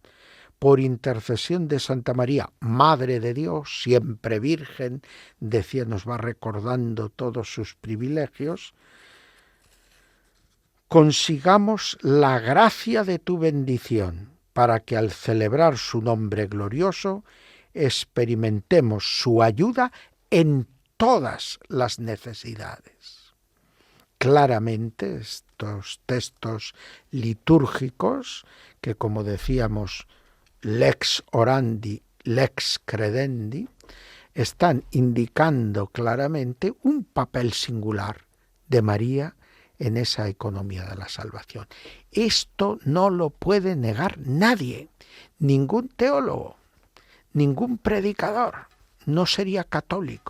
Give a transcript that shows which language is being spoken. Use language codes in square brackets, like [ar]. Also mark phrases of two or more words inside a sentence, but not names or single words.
[es] Por intercesión de Santa María, Madre de Dios, siempre Virgen, decía, nos va recordando todos sus privilegios, consigamos la gracia de tu bendición, para que al celebrar su nombre glorioso experimentemos su ayuda en todas las necesidades. Claramente estos textos litúrgicos, que como decíamos, [la] lex orandi, lex credendi, [es] están indicando claramente un papel singular de María en esa economía de la salvación. Esto no lo puede negar nadie, ningún teólogo, ningún predicador, no sería católico.